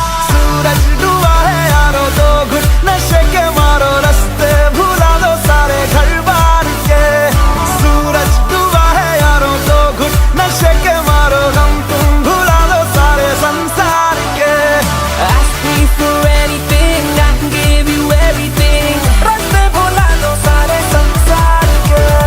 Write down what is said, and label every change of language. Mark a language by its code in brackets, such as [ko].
[hi] सूरज डूबा है यारो, दो घुट नशे के मारो, रास्ते भुला दो सारे घर बार के। सूरज डूबा है यारो, दो घुट नशे के मारो, गम तुम भुला दो सारे संसार के। [en] Ask me for anything, I can give you everything. [hi] रास्ते भुला दो सारे संसार के।